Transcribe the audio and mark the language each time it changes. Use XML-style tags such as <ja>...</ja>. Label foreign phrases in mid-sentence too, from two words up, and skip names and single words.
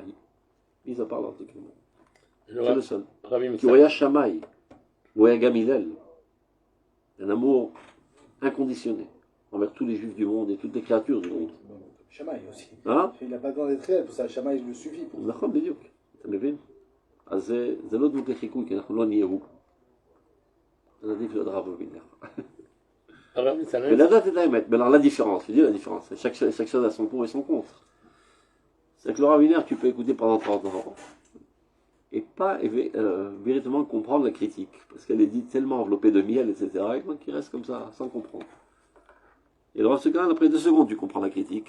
<fr>Ils en parlent en tout cas. C'est le seul. Qui voyait Shammai, voyait Gamilel. Un amour inconditionnel envers tous les juifs du monde et toutes les créatures du monde. Shammai aussi. Hein? Il n'a pas besoin d'être réel, pour ça, Shammai le suffit.</fr> <he>נכון, בדיוק. אתה מבין? אז זה לא דמות לחיקוי, כי אנחנו לא נהיה הוא. אז עדיף להיות רב וינר. ולדעת את האמת.</he> <fr>Mais alors la différence, je dis la différence. Chaque chose a son pour et son contre. C'est que le Rav Wiener, tu peux écouter pendant 30 ans et pas véritablement comprendre la critique. Parce qu'elle est dite tellement enveloppée de miel, etc. Et donc il reste comme ça, sans comprendre. Et le Rav Tzvi, après 2 secondes, tu comprends la critique.</fr>